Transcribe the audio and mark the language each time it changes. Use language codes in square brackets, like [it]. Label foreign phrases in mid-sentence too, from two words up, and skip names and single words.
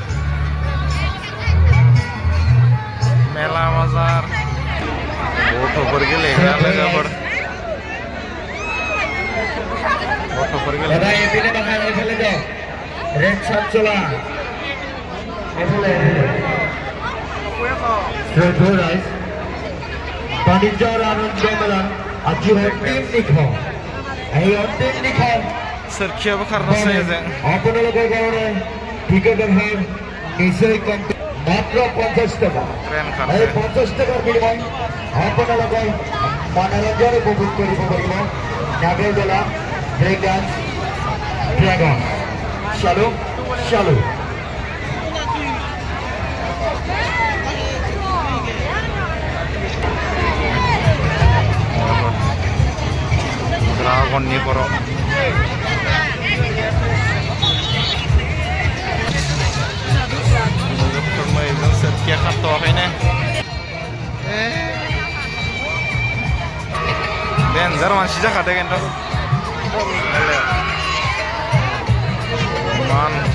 [brx] मेला बाजार गथ'फोर गेलेग्रा लोगोफोर गथ'फोर गेलेग्रा सोरखियाबो खारनोसै जों [as] মাত্র 50 টাকা এই 50 টাকার বিনিময়ে আপোনালোকে মনোৰঞ্জন উপভোগ কৰিব পাৰিব নাগেৰদলা [en] break dance dragon [as] চালু চালু [brx] ड्रागननि खर' मैगं सोरखिया खारथ'वाखैनो डेन्जार मानसि जाखादों खिन्थु मान